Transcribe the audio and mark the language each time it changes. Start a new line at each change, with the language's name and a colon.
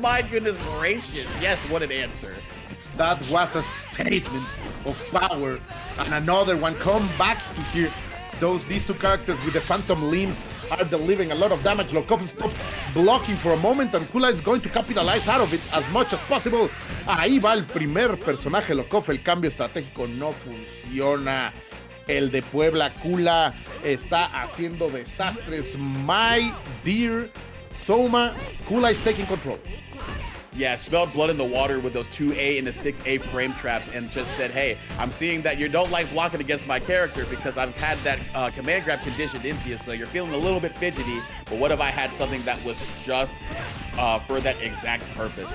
English: My goodness gracious! Yes, what an answer. That was a statement of power, and another one. Come back to here. These two characters with the phantom limbs are delivering a lot of damage. Lokof stopped blocking for a moment and Kula is going to capitalize out of it as much as possible.
Spanish: Ahí va el primer personaje Lokof. El cambio estratégico no funciona. El de Puebla, Kula, está haciendo desastres.
English: My dear Soma, Kula is taking control. Yeah, smelled blood in the water with those 2A and the 6A frame traps and just said, hey, I'm seeing that you don't like blocking against my character because I've had that command grab conditioned into you, so you're feeling a little bit fidgety, but what if I had something that was just for that exact purpose?